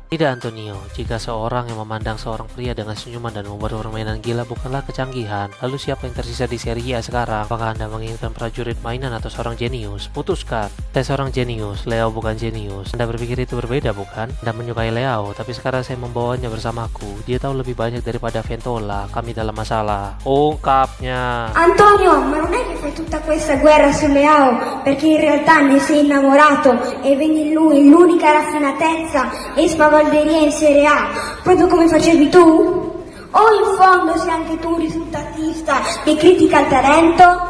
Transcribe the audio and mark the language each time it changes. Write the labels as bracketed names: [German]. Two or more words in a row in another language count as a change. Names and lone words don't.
[Indonesian] Tidak Antonio, jika seorang yang memandang seorang pria dengan senyuman dan membuat permainan gila bukanlah kecanggihan, lalu siapa yang tersisa di Serie A sekarang? Apakah Anda menginginkan prajurit mainan atau seorang jenius? Putuskan. Saya seorang jenius, Leao bukan jenius. Anda berpikir itu berbeda bukan? Anda menyukai Leao, tapi sekarang saya membawanya bersamaku. Dia tahu lebih banyak daripada Ventola. Kami dalam masalah. Ungkapnya. [Italian] Antonio, ma non è che fai tutta questa guerra su Leao perché in realtà ne sei innamorato e vedi in lui l'unica raffinatezza e spavalderia in Serie A, proprio come facevi tu? O in fondo sei anche tu un risultatista che critica il talento?